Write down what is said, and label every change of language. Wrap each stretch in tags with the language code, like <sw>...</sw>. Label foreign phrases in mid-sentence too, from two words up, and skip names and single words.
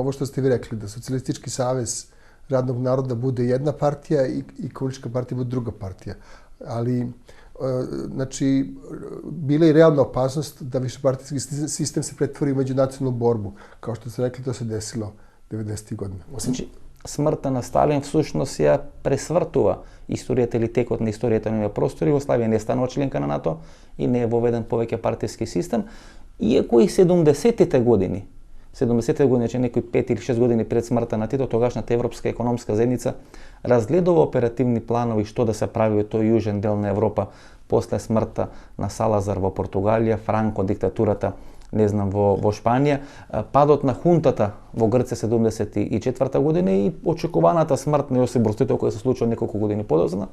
<sr>Ovo što ste vi rekli, da Socijalistički savez radnog naroda bude jedna partija i komunistička partija bude druga partija. Ali znači, bila je realna opasnost da višepartijski sistem se pretvori u međunacionalnu borbu. Kao što ste rekli, to se desilo 90. godina.</sr> <mk>Значи, смртта на Сталин всушност ја пресвртува историјата или текот на историјата на овие простори. Југославија не станува членка на НАТО и не е воведен повеќе партиски систем, иако и 70-тите години, че некои 5 или 6 години пред смртта на Тито, тогашната Европска економска заедница разгледува оперативни планови што да се прави во тој јужен дел на Европа после смртта на Салазар во Португалија, Франко диктатурата, не знам, во Шпанија, падот на хунтата во Грција 74 година и очекуваната смрт на Јосип Броз Тито која се случува неколку години подоцна.</mk>